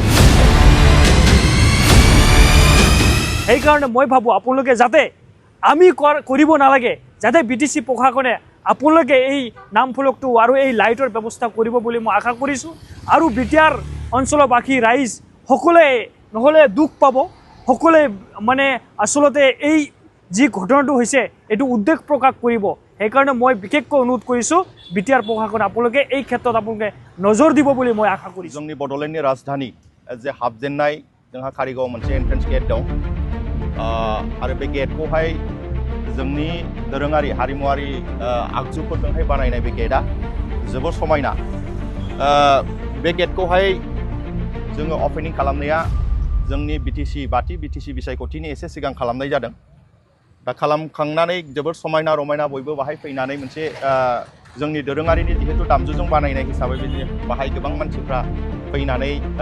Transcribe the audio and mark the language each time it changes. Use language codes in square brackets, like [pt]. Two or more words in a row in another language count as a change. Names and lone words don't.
[as] সেইকাৰণে মই ভাবোঁ আপোনালোকে যাতে আমি কৰিব নালাগে যাতে BTC প্ৰশাসনে আপোনালোকে এই নাম ফলকটো আৰু এই লাইটৰ ব্যৱস্থা কৰিব বুলি মই আশা কৰিছোঁ আৰু বিটিআৰ অঞ্চলবাসী ৰাইজ সকলোৱে নহ'লে দুখ পাব সকলোৱে মানে আচলতে এই যি ঘটনাটো হৈছে এইটো উদ্বেগ প্ৰকাশ কৰিব সেইকাৰণে মই বিশেষকৈ অনুৰোধ কৰিছোঁ বিটিআৰ প্ৰশাসন আপোনালোকে এই ক্ষেত্ৰত আপোনালোকে নজৰ দিব বুলি মই আশা কৰিছোঁ [brx] जोंनि बड'लेण्डनि राजधानी जे हाबजेननाय जोंहा कारिगाव मोनसे [en] entrance gate [brx] दं आरो बे गेटखौहाय जोंनि दोरोङारि हारिमुआरि आगजुफोरजोंहाय बानायनाय बे गेटआ जोबोर समायना बे गेटखौहाय जोङो अपेनिं खालामनाया जोंनि बाथि BTC बिसायख'थिनि एसे सिगां खालामनाय जादों दा खालामखांनानै जोबोर समायना रमायना बयबो बाहाय फैनानै मोनसे जोंनि दोरोङारिनि जिहेतु दामजुजों बानायनाय हिसाबै बाहाय गोबां मानसिफ्रा फैनानै